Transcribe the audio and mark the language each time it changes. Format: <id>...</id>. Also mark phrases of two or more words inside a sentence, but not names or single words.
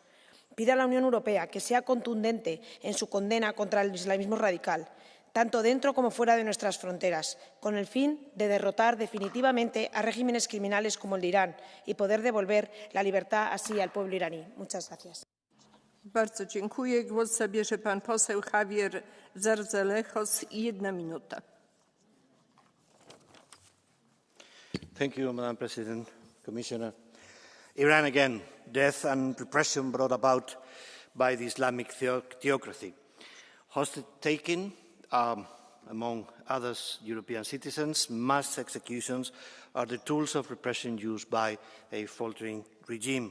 <es>Pido a la Unión Europea que sea contundente en su condena contra el islamismo radical, tanto dentro como fuera de nuestras fronteras, con el fin de derrotar definitivamente a regímenes criminales como el de Irán y poder devolver la libertad así al pueblo iraní. Muchas gracias.</es> <pl>Bardzo dziękuję. Głos zabierze pan poseł Javier Zarzalejos. 1 minuta.</pl> <en>Thank you, Madam President, Commissioner. Iran again, death and repression brought about by the Islamic theocracy. Hostage-taking, among others, European citizens, mass executions are the tools of repression used by a faltering regime.</en>